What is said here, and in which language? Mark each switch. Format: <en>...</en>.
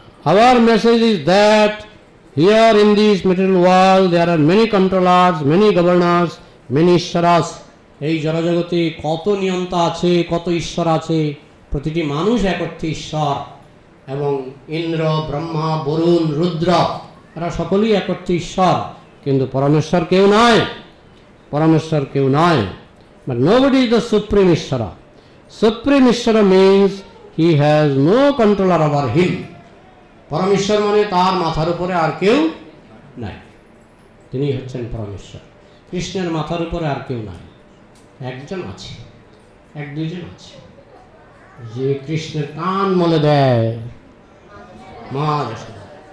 <en>Our message is that here in this material world there are many controllers, many governors, many ishwaras.</en> <bn>এই জড়জগতে কত নিয়ন্তা আছে, কত ঈশ্বর আছে। প্রতিটি মানুষ এক অর্থে ঈশ্বর, এবং ইন্দ্র, ব্রহ্মা, বরুণ, রুদ্র, এরা সকলেই এক অর্থে ঈশ্বর, কিন্তু পরমেশ্বর কেউ নয়, পরমেশ্বর কেউ নয়।</bn> <en>But nobody is the supreme Ishvara. Supreme Ishvara means he has no controller over him.</en> <bn>পরমেশ্বর মানে তার মাথার উপরে আর কেউ নাই, তিনি হচ্ছেন পরমেশ্বর। কৃষ্ণের মাথার উপরে আর কেউ নাই, একজন আছে, এক দুইজন আছে, যে কৃষ্ণের কান মলে দেয়, মা যশোদা।</bn>